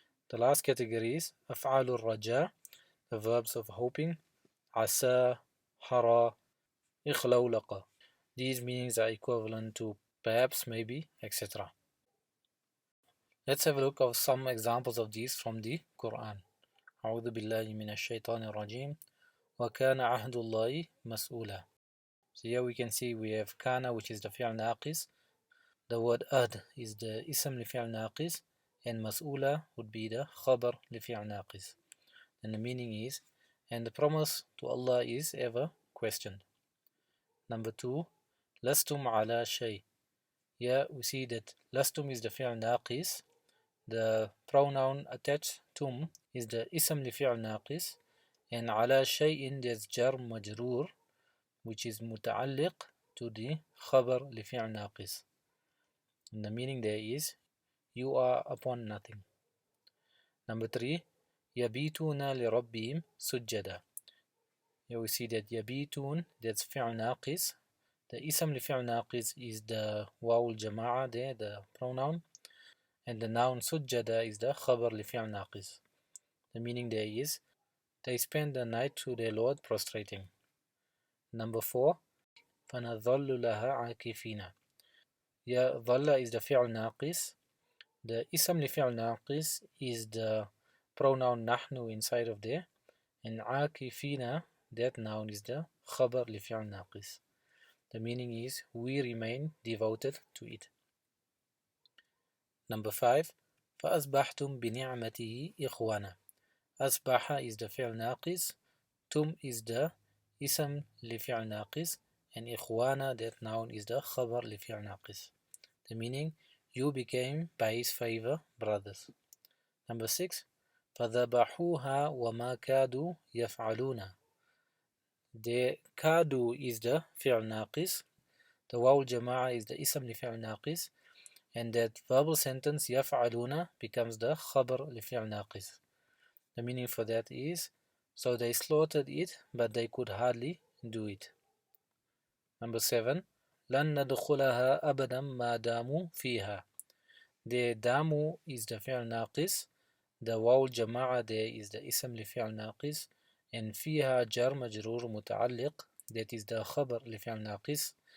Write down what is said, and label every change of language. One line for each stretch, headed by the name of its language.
English: The last category is af'alu raja, the verbs of hoping, asa, hara, ikhlawlaqa. These meanings are equivalent to perhaps, maybe, etc. Let's have a look at some examples of these from the Quran.
Arabic: أعوذ بالله من الشيطان الرجيم وكان عهد الله مسؤولا.
English: So here we can see we have kana, which is the fi'l naqis. The word ad is the ism li fi'l naqis, and mas'ula would be the khabar li fi'l naqis. And the meaning is, and the promise to Allah is ever questioned. Number 2,
Arabic: lastum ala shay.
English: Here we see that lastum is the fi'l naqis. The pronoun attached tum is the ism li fi'l naqis, and ala shay'in there's jar majroor, which is muta'alliq to the khabar li fi'l naqis. And the meaning there is, you are upon nothing.
Arabic: Number 3, yabituna li rabbihim sujjada.
English: Here we see that yabitun, that's fi'l naqis. The ism li fi'l naqis is the wawul jama'a there, the pronoun. And the noun sujjada is the khabar li fi'l naqis. The meaning there is, they spend the night to their Lord prostrating.
Arabic: Number 4, فَنَظَلُّ لَهَا عَاكِفِينَ.
English: Yeah, dhalla is the fi'l naqis. The ism li fi'l naqis is the pronoun nahnu inside of there. And عَاكِفِينَ, that noun is the khabar li fi'l naqis. The meaning is, we remain devoted to it.
Arabic: Number 5, فَأَصْبَحْتُمْ بِنِعْمَتِهِ إِخْوَانًا.
English: Asbaha is the fi'l naqis, tum is the ism li fi'l naqis, and ikhwana, that noun, is the khabar li fi'l naqis. The meaning, you became by his favor brothers. Number 6,
Arabic: فذبحوها وما كادوا يفعلون.
English: The كادوا is the فعل ناقص, the واو الجماعة is the اسم لفعل ناقص, and that verbal sentence يفعلون becomes the خبر لفعل ناقص. The meaning for that is, so they slaughtered it, but they could hardly do it. Number 7.
Arabic: لن ندخلها أبدا ما داموا فيها. The داموا is the فعل ناقص, the واو الجماعة there is the اسم لفعل ناقص, and فيها جر مجرور متعلق, that is the خبر لفعل ناقص.